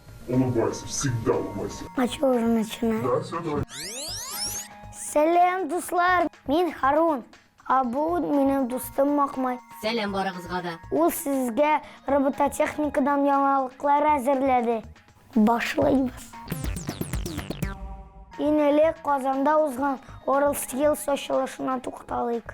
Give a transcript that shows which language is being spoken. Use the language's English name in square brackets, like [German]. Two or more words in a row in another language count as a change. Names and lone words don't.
[Russian] Улыбайся, всегда улыбайся. А что уже начинать? Да, все, давай. [Tatar] Сәлем, дуслар. Мин Харун. А бу минем дустым Макмай. Сәлем барыгызга да. Ул сезгә робототехникадан яңалыклар әзерләде. Башлыйбыз. Инелек Казанда узган WorldSkills ачылышына тукталыйк.